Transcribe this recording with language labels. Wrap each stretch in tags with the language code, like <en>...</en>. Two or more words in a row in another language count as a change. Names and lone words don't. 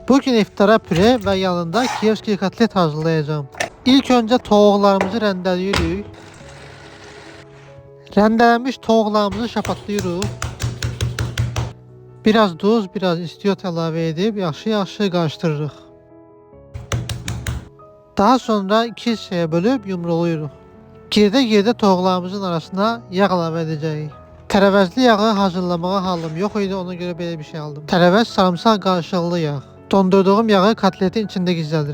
<tr>Bugün iftara püre ve yanında Kievski kotlet hazırlayacağım. İlk önce toğuklarımızı rendeliyoruz. Rendelenmiş toğuklarımızı şapatlıyoruz.</tr> <az>Biraz tuz, biraz istiyot əlavə edib yaxşı qarışdırırıq. Daha sonra iki hissəyə bölüb yumrulayırıq. Girdə toğuklarımızın arasına yağ əlavə edəcəyik. Tərəvəzli yağı hazırlamağa halım yox idi, ona görə belə bir şey aldım. Tərəvəz sarımsaq qarışıqlı yağ. Dondurduğum yağı kotletin içində gizlədirəm.</az>